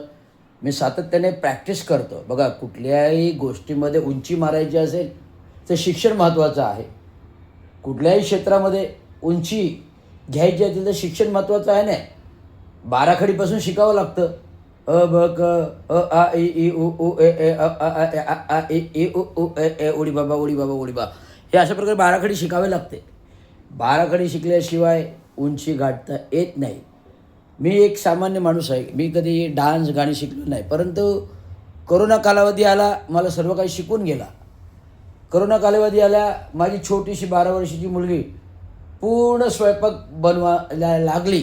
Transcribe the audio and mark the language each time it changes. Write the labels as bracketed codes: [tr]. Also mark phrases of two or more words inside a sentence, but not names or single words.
[mr] मी सातत्याने प्रॅक्टिस करतो. बघा, कुठल्याही गोष्टीमध्ये उंची मारायची असेल तर शिक्षण महत्त्वाचं आहे. कुठल्याही क्षेत्रामध्ये उंची घ्यायची असेल तर शिक्षण महत्त्वाचं आहे ना. बाराखडीपासून शिकावं लागतं. अ ब क अ आ इ ई उ ऊ ए ए अ आ आ ए आ आ इ ई उ ऊ ए ए उडी बाबा उडी बाबा उडी बा, हे अशा प्रकारे बाराखडी शिकावे लागते. बाराखडी शिकल्याशिवाय उंची गाठता येत नाही. मी एक सामान्य माणूस आहे. मी कधी डान्स गाणी शिकलो नाही. परंतु करोना कालावधी आला, मला सर्व काही शिकून गेला. करोना कालावधी आला, माझी छोटीशी 12 वर्षाची मुलगी पूर्ण स्वयंपाक बनवायला लागली.